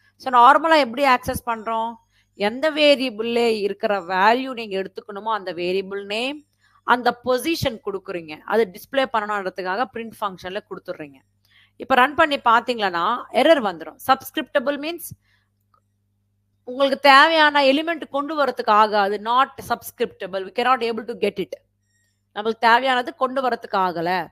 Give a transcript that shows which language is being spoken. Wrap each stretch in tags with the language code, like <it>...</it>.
<ta>So நார்மலா எப்படி access பண்றோம்? எந்த வேரியபிள்ல இருக்கிற வேல்யூ நீங்க எடுத்துக்கணுமோ அந்த வேரியபிள் நேம், அந்த பொசிஷன் கொடுக்குறீங்க. அது டிஸ்பிளே பண்ணணுன்றதுக்காக பிரிண்ட் ஃபங்க்ஷன்ல கொடுத்துடுறீங்க. இப்போ ரன் பண்ணி பார்த்தீங்களன்னா எரர் வந்துடும். சப்ஸ்கிரிப்டபிள் மீன்ஸ் உங்களுக்கு தேவையான எலிமெண்ட் கொண்டு வரதுக்கு ஆகாது.</ta> <en>Not subscriptable, we cannot able to get it.</en> <ta>நமக்கு தேவையானது கொண்டு வரதுக்கு ஆகல.</ta>